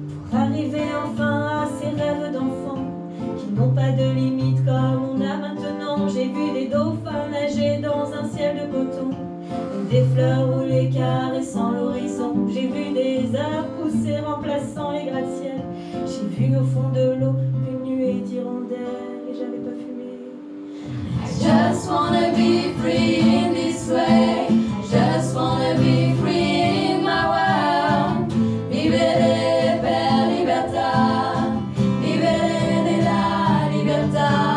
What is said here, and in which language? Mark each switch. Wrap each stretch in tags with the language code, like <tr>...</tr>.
<fr>Pour arriver enfin à ces rêves d'enfant qui n'ont pas de limite comme on a maintenant. J'ai vu des dauphins nager dans un ciel de coton, des fleurs rouler caressant l'horizon. J'ai vu des arbres pousser remplaçant les gratte-ciel. J'ai vu au fond de l'eau une nuée d'hirondelles et j'avais pas fumé.</fr> <en>I just wanna be free in this way. I just wanna be free in my world.</en> <it>Vivere per libertà, vivere nella libertà.</it>